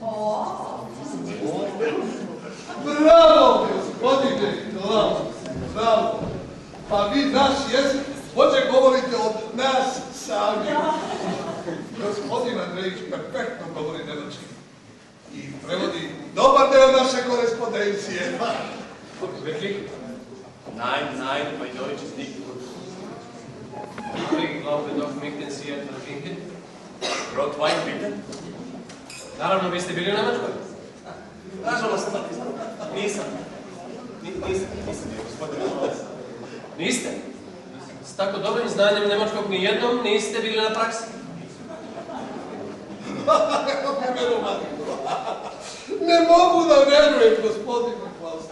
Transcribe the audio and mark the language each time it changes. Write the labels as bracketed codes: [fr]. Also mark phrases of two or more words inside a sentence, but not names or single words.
[sr] Bravo, gospodine Klaus, bravo. Pa vi naš jezik bolje govorite od nas sami. Gospodin Andrejić perfektno govori nemački i prevodi dobar deo naše korespondencije. [de] Wirklich? Nein, mein Deutsch ist nicht gut. Ich glaube doch, möchten Sie etwas trinken? Rotwein, bitte? [sr] Naravno, vi ste bili u Nemačkoj? Nažalost, nisam bio, gospodine Klaus. Niste? S tako dobrim znanjem nemačkog nijednom niste bili na praksi? Ne mogu da verujem, gospodine Klaus.